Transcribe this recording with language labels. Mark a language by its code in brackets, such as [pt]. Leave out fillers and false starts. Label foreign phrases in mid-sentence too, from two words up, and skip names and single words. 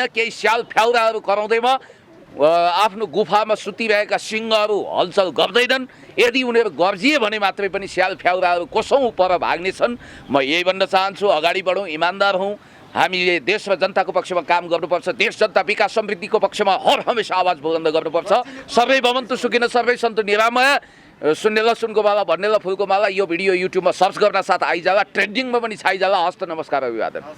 [ne] केही स्याल फ्याउराहरू कराउँदैमा आफ्नो गुफामा सुतिरहेका सिंहहरू हलचल गर्दैनन्। यदि उनीहरू गर्जिए भने मात्रै पनि स्याल फ्याउराहरू कसौँ पर भाग्नेछन्। म यही भन्न चाहन्छु, अगाडि बढौँ, इमान्दार हौँ। हामीले देश र जनताको पक्षमा काम गर्नुपर्छ। देश जनता विकास समृद्धिको पक्षमा हर हमेसा आवाज बुलन्द गर्नुपर्छ। [sa] सर्वै भवन्तु सुखिनः सर्वै सन्तु निरामय। [ne] सुन्नेला सुनको माला, भन्नेला फुलको माला। यो भिडियो युट्युबमा सर्च गर्न साथ आइजाला, ट्रेन्डिङमा पनि छाइजाला। हस्त नमस्कार, अभिवादन।